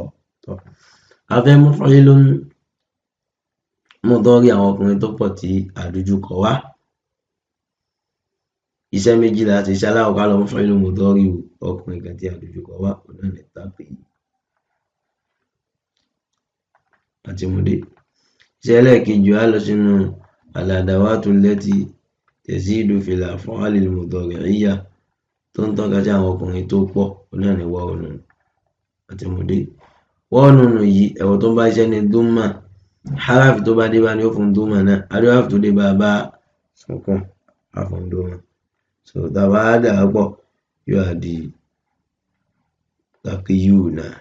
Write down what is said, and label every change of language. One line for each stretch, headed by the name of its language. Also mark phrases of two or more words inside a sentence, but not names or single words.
Yoruba: A fẹ́ mú
Arabic: فاعل مضارع
Yoruba: àwọn ọkùnrin tó pọ̀ tí a dojú kọ wá. Iṣẹ́ méjì láti ṣe. Alákọ̀ọ́kọ́ á lọ mú
Arabic: فاعل مضارع
Yoruba: ọkùnrin kan tí a dojú kọ wá, òun náà ni taqi. Àti mú dé. Iṣẹ́ ẹlẹ́ẹ̀kejì á lọ sínú
Arabic: الأدوات التي تزيد في الأفعال المضارعية
Yoruba: tó ń tọ́ka sí àwọn ọkùnrin tó pọ̀, òun náà ni wáwù nùn. Àti mú dé. Wáwù nùn yìí ẹ̀wọ̀ tó ń bá iṣẹ́ ní dúnmà, harafi tó bá dé bá ní ó fún dúnmà náà, harafi tó dé bá sukun á fún dúnmà. So tá a bá dà á pọ̀ yóò á di taqiyuna.